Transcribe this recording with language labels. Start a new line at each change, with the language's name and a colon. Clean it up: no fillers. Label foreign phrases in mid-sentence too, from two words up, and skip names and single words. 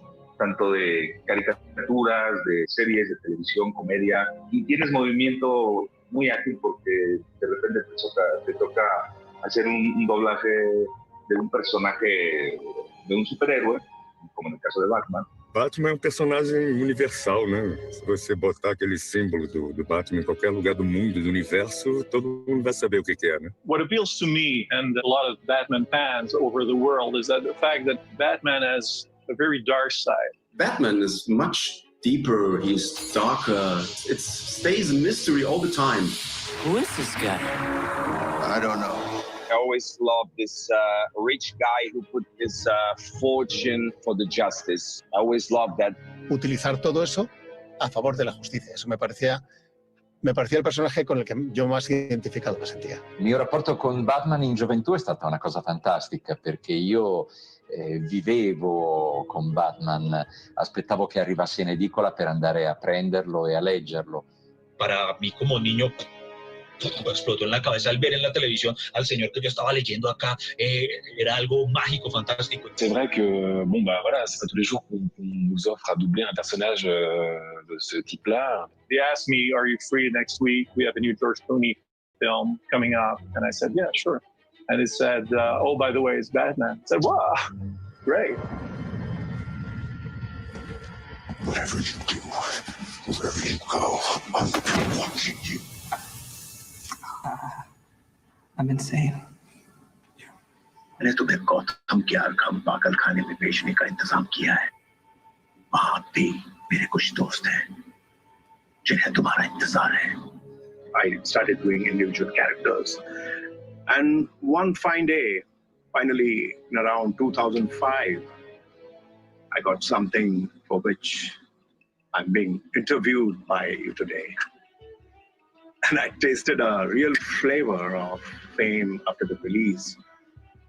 Spanish: Tanto de caricaturas, de series de televisión, comedia, y tienes movimiento muy ágil porque de repente te toca hacer un doblaje de un personaje, de un superhéroe, como en el caso de Batman.
Portuguese: Batman é um personagem universal, né? Se você botar aquele símbolo do Batman em qualquer lugar do mundo, do universo, todo mundo vai saber o que é, né?
English: What appeals to me and a lot of Batman fans over the world is that the fact that Batman has a very dark side. Batman is much deeper, he's darker. It stays a mystery all the time. Who is this guy? I don't know. I always loved this rich guy who put his fortune for the justice. I always loved that.
Spanish: Utilizar todo eso a favor de la justicia. Eso me parecía el personaje con el que yo más identificado me sentía.
Italian: Il mio rapporto con Batman in gioventù è stata una cosa fantastica perché io vivevo con Batman, aspettavo che arrivasse in edicola per andare a prenderlo e a leggerlo.
Spanish: Para mí como niño explotó en la cabeza al ver en la televisión al señor que yo estaba leyendo acá, era algo mágico, fantástico.
French: C'est vrai que, bon, bah voilà, c'est pas tous les jours qu'on nous offre à doubler un personnage de ce type-là.
English: They asked me, are you free next week? We have a new George Clooney film coming up. And I said, yeah, sure. And it said, oh, by the way, it's Batman. I said, wow, great. Wherever you do, wherever you go, I'm going to be watching you. I'm insane.
Hindi: मैंने तुम्हें गौतम के आरकम पागल खाने में बेचने का इंतजाम किया है। वहाँ भी मेरे कुछ दोस्त हैं जिन्हें तुम्हारा इंतजार है।
English: I started doing individual characters, and one fine day, finally in around 2005, I got something for which I'm being interviewed by you today. And I tasted a real flavor of fame after the release.